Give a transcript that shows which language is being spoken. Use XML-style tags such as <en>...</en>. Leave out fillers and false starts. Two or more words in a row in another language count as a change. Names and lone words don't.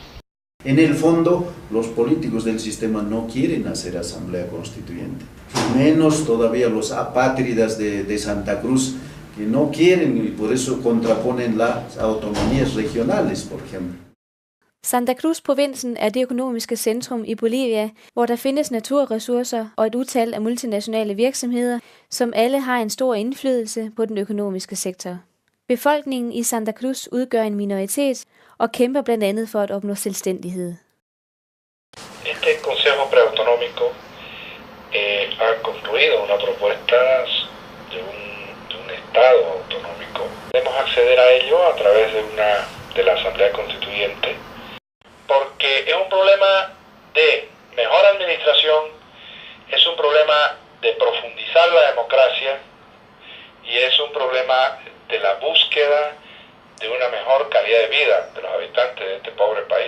<es>En el fondo, los políticos del sistema no quieren hacer asamblea constituyente, menos todavía los apátridas de Santa Cruz, que no quieren y por eso contraponen las autonomías regionales, por ejemplo.</es> <da>Santa Cruz-provinsen er det økonomiske centrum i Bolivia, hvor der findes naturressourcer og et utal af multinationale virksomheder, som alle har en stor indflydelse på den økonomiske sektor. Befolkningen i Santa Cruz udgør en minoritet og kæmper blandt andet for at opnå selvstændighed.</da> <es>Este Consejo Preautonómico ha construido una propuesta de un Estado autonómico. Podemos acceder a ello a través de la Asamblea Constituyente, porque es un problema de mejor administración, es un problema de profundizar la democracia y es un problema de la búsqueda de una mejor calidad de vida de los habitantes de este pobre país.</es>